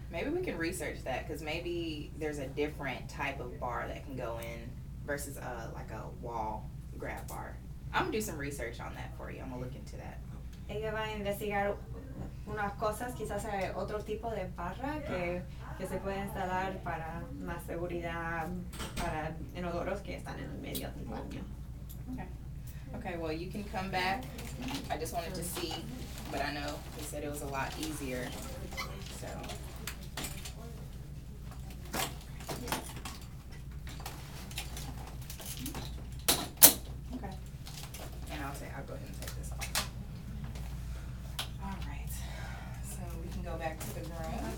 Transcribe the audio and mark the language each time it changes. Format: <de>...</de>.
<en>Maybe we can research that, because maybe there's a different type of bar that can go in versus like a wall grab bar. I'm gonna do some research on that for you. I'm gonna look into that.</en> <es>Ella va a investigar unas cosas, quizás hay otro tipo de barra que se puede instalar para más seguridad para inodoros que están en el medio del baño.</es> <en>Okay. Okay, well, you can come back. I just wanted to see, but I know he said it was a lot easier, so. Okay. And I'll go ahead and take this off. All right, so we can go back to the room.</en>